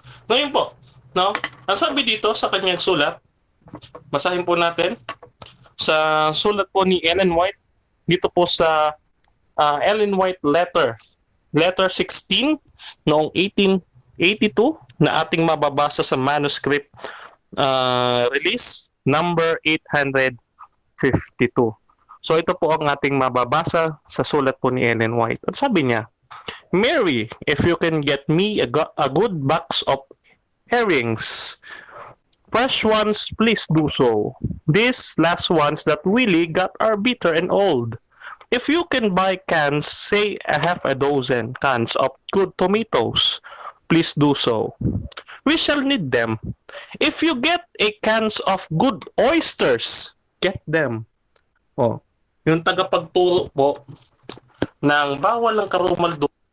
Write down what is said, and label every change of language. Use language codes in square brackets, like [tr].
[tl] Ngayon po, no, ang sabi dito sa kanyang sulat, basahin po natin sa sulat po ni Ellen White dito po sa Ellen White letter 16 noong 1882 na ating mababasa sa manuscript release number 852. So ito po ang ating mababasa sa sulat po ni Ellen White. At sabi niya, [en] Mary, if you can get me a good box of herrings, fresh ones, please do so. These last ones that Willie got are bitter and old. If you can buy cans, say a half a dozen cans of good tomatoes, please do so. We shall need them. If you get a cans of good oysters, get them. [tl] Oh, yung tagapagturo po ng bawal ng karumaldumal.